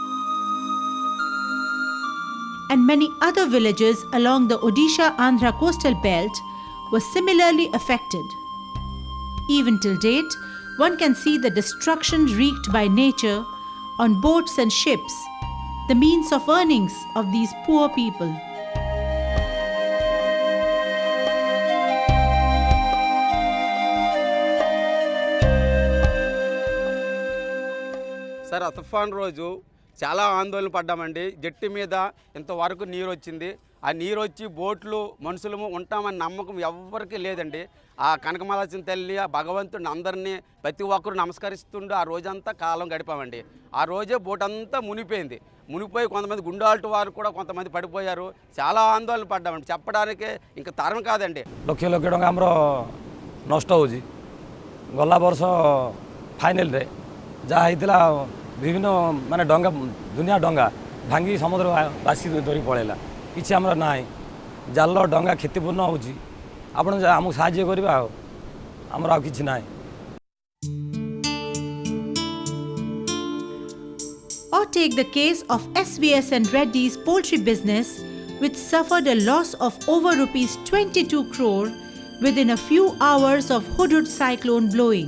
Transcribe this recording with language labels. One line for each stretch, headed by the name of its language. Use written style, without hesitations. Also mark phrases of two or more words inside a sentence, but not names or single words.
English: And many other villages along the Odisha-Andhra coastal belt were similarly affected. Even till date, one can see the destruction wreaked by nature on boats and ships, the means of earnings of these poor people.
Telugu: Sir, తుఫాన్ రోజు చాలా ఆందోళన పడ్డామండి. జట్టి మీద ఇంతవరకు నీరు వచ్చింది. ఆ నీరు వచ్చి బోట్లు మనుషులము ఉంటామని నమ్మకం ఎవ్వరికీ లేదండి. ఆ కనకమలాసిన తల్లి ఆ భగవంతుడిని అందరినీ ప్రతి ఒక్కరు నమస్కరిస్తుండే ఆ రోజంతా కాలం గడిపామండి. ఆ రోజే బోట్ అంతా మునిగిపోయింది. మునిగిపోయి కొంతమంది గుండాల్ట్ వారు కూడా కొంతమంది పడిపోయారు. చాలా ఆందోళన పడ్డామండి. చెప్పడానికి ఇంకా తరం కాదండి.
Odia: ଲକ୍ଷ ଲକ୍ଷ ଟଙ୍କା ଆମର ନଷ୍ଟ ହେଉଛି। ଗଲା ବର୍ଷ ଫାଇନାଲରେ ଯାହା ହେଇଥିଲା ବିଭିନ୍ନ ମାନେ ଡଙ୍ଗା ଦୁନିଆ ଡଙ୍ଗା ଭାଙ୍ଗି ସମୁଦ୍ର ବାସି ଧରି ପଳେଇଲା। କିଛି ଆମର ନାହିଁ ଜାଲ ଡଙ୍ଗା କ୍ଷତିପୂର୍ଣ୍ଣ ହେଉଛି ଆପଣ ଆମକୁ ସାହାଯ୍ୟ କରିବେ ଆଉ ଆମର ଆଉ କିଛି ନାହିଁ।
English: Or take the case of SVS and Reddy's poultry business, which suffered a loss of over rupees 22 crore within a few hours of Hudhud cyclone blowing.